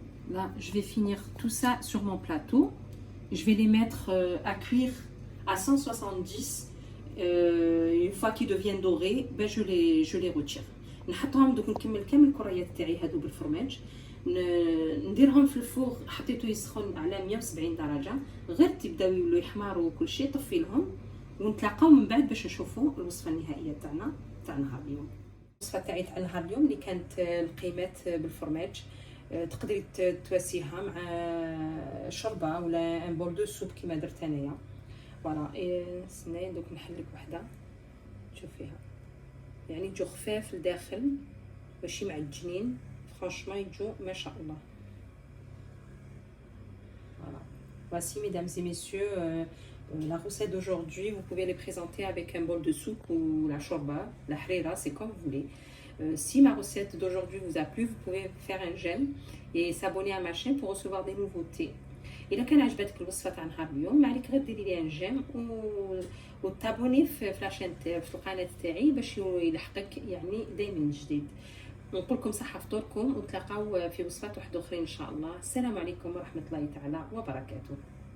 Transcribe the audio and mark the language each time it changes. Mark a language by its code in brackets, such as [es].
[fr] Là, je vais finir tout ça sur mon plateau. Je vais les mettre à cuire à 170. Une fois qu'ils deviennent dorés, ben je les retire. [ar] نحطهم دوك نكمل كامل الكريات تاعي هادو بالفرماج، نديرهم في الفوغ. حطيته يسخن على 170 درجه، غير تبداو يولوا يحمروا وكل شيء طفي لهم، ونتلاقاو من بعد باش نشوفوا الوصفه النهائيه تاعنا تاع نهار اليوم. الوصفه تاعي تاع نهار اليوم اللي كانت القيمات بالفرماج، تقدري تواسيها مع شوربه ولا [fr] ان بول دو سوب [ar] كيما درت انايا. فوالا استناي دوك نحلك وحده تشوف فيها، يعني يجو خفاف لداخل ماشي معجنين، فرانشمون يجو ما شاء الله. [fr] Voilà. Voici, mesdames et messieurs, la recette d'aujourd'hui. Vous pouvez les présenter avec un bol de soupe ou la shorba, la harira, c'est comme vous voulez. Si ma recette d'aujourd'hui vous a plu, vous pouvez faire un j'aime et s'abonner à ma chaîne pour recevoir des nouveautés. [ar] إذا كان عجبتك الوصفة تاع نهار اليوم، ما عليك غير ديري لي ان جيم وتابوني في لاشين في القناة تاعي باش يلحقك يعني دايما من جديد. نقول لكم صحة فطوركم، ونتلاقاو في وصفات واحدة أخرى إن شاء الله. السلام عليكم ورحمة الله تعالى وبركاته.